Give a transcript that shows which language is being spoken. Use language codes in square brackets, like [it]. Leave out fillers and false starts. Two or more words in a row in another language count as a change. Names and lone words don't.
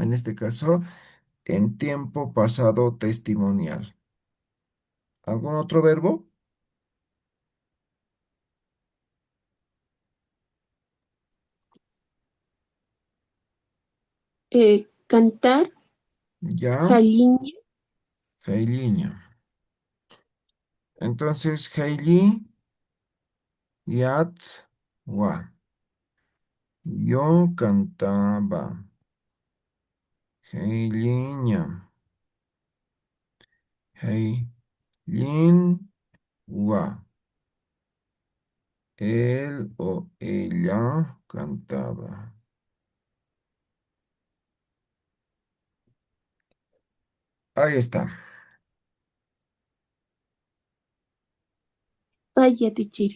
[es] En este caso, en tiempo pasado testimonial. ¿Algún otro verbo? Cantar, Ya, [ay] jaliña, Jailiña. Entonces, Jaili, Yat, Wa. [es] Yo cantaba. [ay] Jailiña. Jailin, Wa. [es] Él o ella cantaba. Ahí está. vaya Tichiri.